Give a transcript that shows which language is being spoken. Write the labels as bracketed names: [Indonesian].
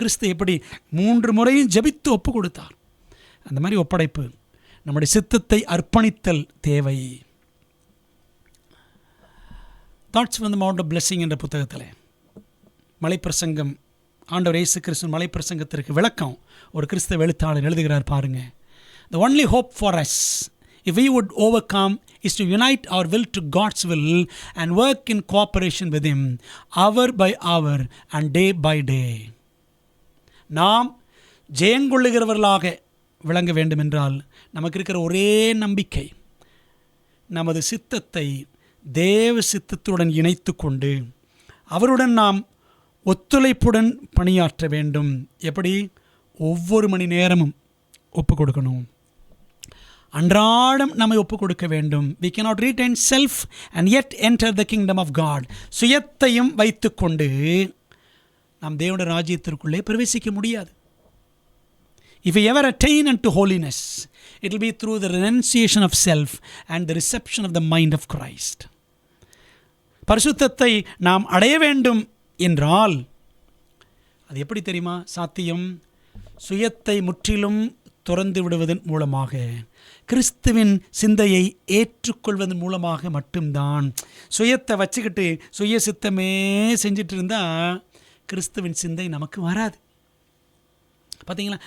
[Tamil] கிறிஸ்து எப்படி 3 முறையும் ஜெபித்து ஒப்பு கொடுத்தார், அந்த மாதிரி ஒப்படைப்பு, நம்முடைய சித்தத்தை அர்ப்பணித்தல் தேவை. Thoughts from the mount of blessing என்ற புத்தகத்தில் மலைப்பிரசங்கம், ஆண்டவர் இயேசு கிறிஸ்து மலைப்பிரசங்கத்திற்கு விளக்கம் ஒரு கிறிஸ்தவ எழுத்தாளர் எழுதுகிறார் பாருங்க. [English] The only hope for us, if we would overcome, is to unite our will to God's will and work in cooperation with Him, hour by hour and day by day. [Tamil] நாம் ஜெயங்கொள்ளுகிறவர்களாக விளங்க வேண்டும் என்றால் நமக்கு இருக்கிற ஒரே நம்பிக்கை, நமது சித்தத்தை தேவ சித்தத்துடன் இணைத்து கொண்டு அவருடன் நாம் ஒத்துழைப்புடன் பணியாற்ற வேண்டும். எப்படி? ஒவ்வொரு மணி நேரமும் ஒப்பு கொடுக்கணும், அன்றாடம் நம்மை ஒப்பு கொடுக்க வேண்டும். [English] We cannot retain self and yet enter the kingdom of God. [Tamil] சுயத்தையும் வைத்து கொண்டு நாம் தேவனுடைய ராஜ்யத்திற்குள்ளே பிரவேசிக்க முடியாது. [English] If we ever attain unto holiness, It will be through the renunciation of self and the reception of the mind of Christ. [Tamil] பரிசுத்தத்தை நாம் அடைய வேண்டும் என்றால் அது எப்படி தெரியுமா சாத்தியம்? சுயத்தை முற்றிலும் துறந்து விடுவதன் மூலமாக, கிறிஸ்துவின் சிந்தையை ஏற்றுக்கொள்வதன் மூலமாக மட்டும்தான். சுயத்தை வச்சுக்கிட்டு சுய சித்தமே செஞ்சுட்டு இருந்தால் கிறிஸ்துவின் சிந்தை நமக்கு வராது. பார்த்தீங்களா?